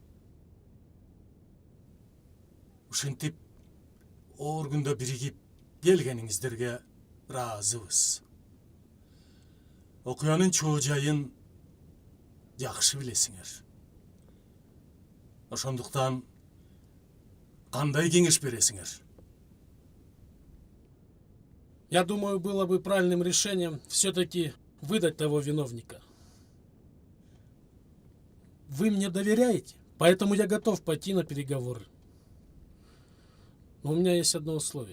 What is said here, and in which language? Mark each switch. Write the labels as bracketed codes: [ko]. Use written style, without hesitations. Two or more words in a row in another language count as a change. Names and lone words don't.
[ky] Ушинтип оор күндө биригип келгениңиздерге ыраазыбыз. Окуянын чоо жайын жакшы билесиңер. Ошондуктан кандай кеңеш бересиңер? [ru] Я думаю, было бы правильным решением все-таки выдать того виновника. Вы мне доверяете, поэтому я готов пойти на переговоры. Но у меня есть одно условие.